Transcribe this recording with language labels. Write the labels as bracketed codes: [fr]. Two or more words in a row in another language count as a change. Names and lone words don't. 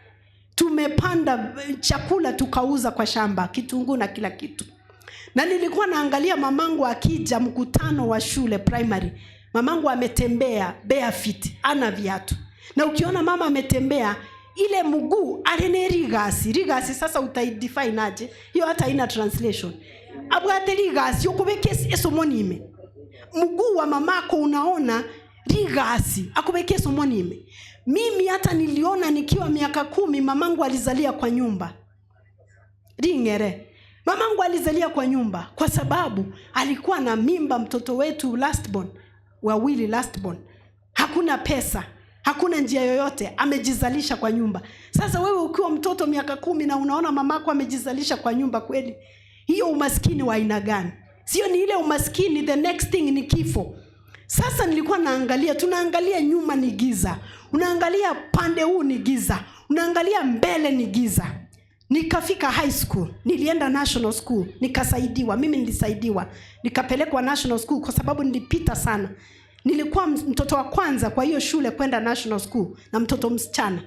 [sw] Tumepanda chakula tukauza kwa shamba, kitunguu na kila kitu. Na nilikuwa naangalia mamangu akija mkutano wa shule primary. Mamangu ametembea barefoot, ana viatu. Na ukiona mama ametembea, ile mguu [guz] alene rigasi [sw] sasa utaidefine aje? Hiyo hata ina translation. [guz] Abwate rigasi yokubeke esomonime. [sw] Mguu wa mamako unaona [guz] rigasi akubeke esomonime. [sw] Mimi hata niliona nikiwa miaka 10 mamangu alizalia kwa nyumba. [guz] Ringere. [sw] Mamangu alizalia kwa nyumba kwa sababu alikuwa na mimba mtoto wetu lastborn, wawili lastborn. Hakuna pesa, hakuna njia yoyote, amejizalisha kwa nyumba. Sasa wewe ukiwa mtoto miaka 10 na unaona mamako amejizalisha kwa nyumba, kweli hiyo umaskini wa aina gani? Sio ni ile umaskini, [en] the next thing [sw] ni kifo. Sasa nilikuwa naangalia, tunaangalia nyuma ni giza, unaangalia pande huu ni giza, unaangalia mbele ni giza. Nikafika [en] high school, [sw] nilienda [en] national school, [sw] nikasaidiwa, mimi nilisaidiwa. Nikapelekwa [en] national school [sw] kwa sababu nilipita sana. Nilikuwa mtoto wa kwanza kwa hiyo shule kwenda [en] national school [sw] na mtoto msichana.